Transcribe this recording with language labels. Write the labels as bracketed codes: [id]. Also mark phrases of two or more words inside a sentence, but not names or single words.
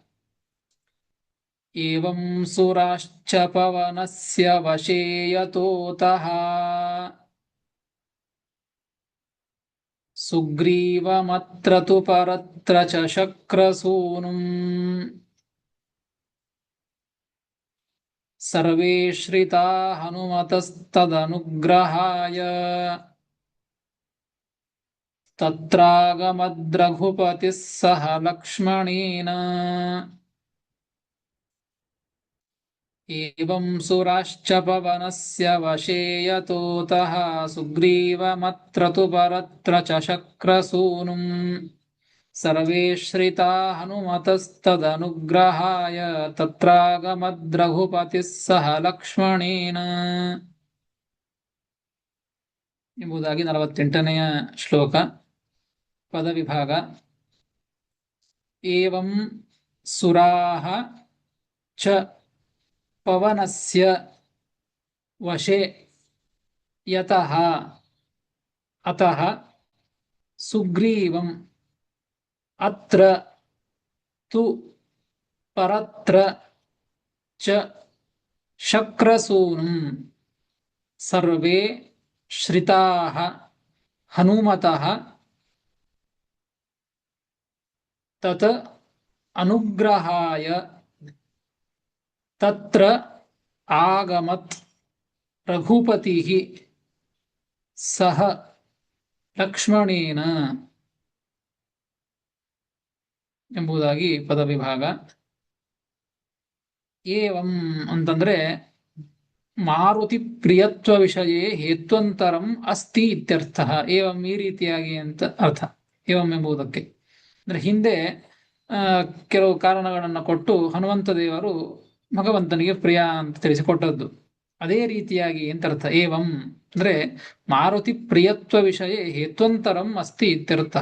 [sa] ಏವಂ ಸುರಾಶ್ಚ ಪವನಸ್ಯ ವಶೇ ಯತೋತಃ ಸುಗ್ರೀವಮತ್ರ ತು ಪರತ್ರ ಚ ಶಕ್ರಸೂನುಂ ಸರ್ವೇ ಶ್ರಿತಾ ಹನುಮತಸ್ತದನುಗ್ರಹಾಯ ತತ್ರಾಗಮದ್ರಘುಪತಿಃ ಸಹ ಲಕ್ಷ್ಮಣೇನ. ಏವಂ ಸುರಾಶ್ಚ ಪವನಸ್ಯ ವಶೇ ಯತೋತಃ ಸುಗ್ರೀವಮತ್ರ ತು ಪರತ್ರ ಚ ಶಕ್ರಸೂನುಂ ಸರ್ವೇ ಶ್ರಿತಾ ಹನುಮತಸ್ತದನುಗ್ರಹಾಯ ತತ್ರಾಗಮದ್ರಘುಪತಿಃ ಸಹ ಲಕ್ಷ್ಮಣೇನ [kn] ಎಂಬುದಾಗಿ 48ನೆಯ ಶ್ಲೋಕ. ಪದವಿಭಾಗ. [sa] ಏವಂ ಸುರಾಹ ಚ ಪವನಸ್ಯ ವಶೇ ಯತಃ ಅತಃ ಸುಗ್ರೀವಂ ಅತ್ರ ತು ಪರತ್ರ ಚ ಶಕ್ರಸೂನುಂ ಸರ್ವೇ ಶ್ರಿತಾಃ ಹನುಮತಃ ತತ್ ಅನುಗ್ರಹಾಯ ತತ್ರ ಆಗಮತ್ ರಘುಪತಿಃ ಸಹ ಲಕ್ಷ್ಮಣೇನ [kn] ಎಂಬುದಾಗಿ ಪದವಿಭಾಗ. [sa] ಏವಂ ಅಂತಂದ್ರೆ ಮಾರುತಿ ಪ್ರಿಯತ್ವ ವಿಷಯೇ ಹೇತ್ವಂತರಂ ಅಸ್ತಿ ಇತ್ಯರ್ಥ. [kn] ಏವಂ ಈ ರೀತಿಯಾಗಿ ಅಂತ ಅರ್ಥ. ಏವಂ ಎಂಬುದಕ್ಕೆ ಅಂದ್ರೆ ಹಿಂದೆ ಕೆಲವು ಕಾರಣಗಳನ್ನು ಕೊಟ್ಟು ಹನುಮಂತ ದೇವರು ಭಗವಂತನಿಗೆ ಪ್ರಿಯ ಅಂತ ತಿಳಿಸಿಕೊಟ್ಟದ್ದು. ಅದೇ ರೀತಿಯಾಗಿ ಎಂತರ್ಥ ಏವಂ ಅಂದ್ರೆ [sa] ಮಾರುತಿ ಪ್ರಿಯತ್ವ ವಿಷಯ ಹೇತ್ವಂತರಂ ಅಸ್ತಿ ಇತ್ಯರ್ಥಃ.